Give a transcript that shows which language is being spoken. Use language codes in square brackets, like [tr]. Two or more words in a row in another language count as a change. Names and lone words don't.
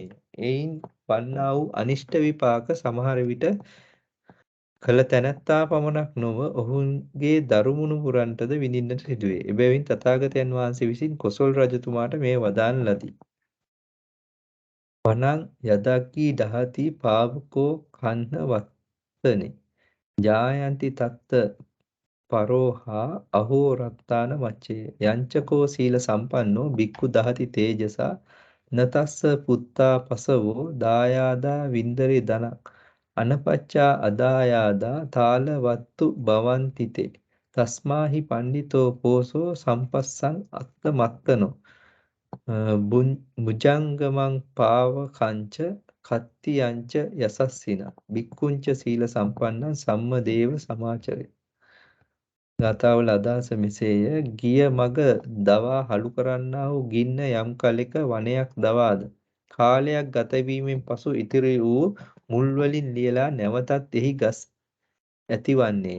[si] එයින් වන්නා වූ අනිෂ්ට විපාක සමහර විට කළ තැනැත්තා පමණක් නොව ඔහුගේ දරුමුණුපුරන්ටද විඳින්නට සිදුවේ. එබැවින් තථාගතයන් වහන්සේ විසින් කොසොල් රජතුමාට මෙය වදාළ ලදී. [pi] වනං යදග්ගී දහති පාවකෝ කන්න වත්තනේ ජායන්ති තත්ත පරෝහා අහෝ රත්තාන මච්චේ යංචකෝ සීල සම්පන්නෝ බික්ඛු දහති තේජසා නතස්ස පුත්තා පසවෝ දායාදා වින්දරේ ධනක් අනපච්චා අදායාදා තාලවත්තු භවන්තිතේ තස්මාහි පණ්ඩිතෝ පෝසෝ සම්පස්සං අත්තමත්තනෝ මුජංගමං පාවකංච කත්තියංච යසස්සින බික්කුංච සීල සම්පන්නං සම්මදේව සමාචරේ. [si] ගාථාවල අදහස මෙසේය. ගිය මග දවා හලු කරන්නා වූ ගින්න යම් කලෙක වනයක් දවාද කාලයක් ගත වීමෙන් පසු ඉතිරි වූ මුල් වලින් ලියලා නැවතත් එහි ගස් ඇතිවන්නේය.